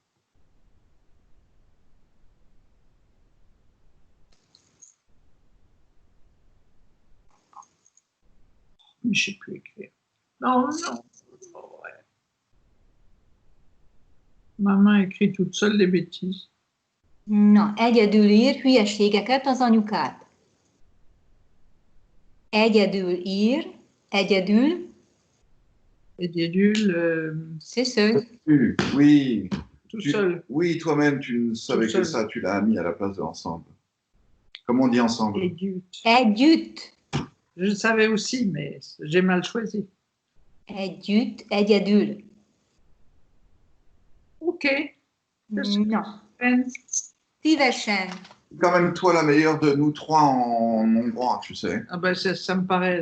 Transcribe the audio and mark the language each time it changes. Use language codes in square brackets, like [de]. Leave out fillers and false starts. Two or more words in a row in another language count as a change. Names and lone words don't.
[fr] Mais je ne sais plus écrire. Non, non. Oh, ouais. Ma main écrit toute seule des bêtises. [hu] Na, egyedül ír hülyeségeket az anyukád. Egyedül ír, egyedül, Egyedül, [fr] c'est seul. Oui. tout seul. Oui, toi-même, tu ne savais Tout que seul. ça, tu l'as mis à la place de ensemble. Comment on dit ensemble? Együtt. Együtt. Je le savais aussi, mais j'ai mal choisi. [hu] Együtt, egyedül. [fr] Ok. Na, Peine. szívesen. Quand même toi la meilleure de nous trois en hongrois, tu sais. Ah ben, ça me paraît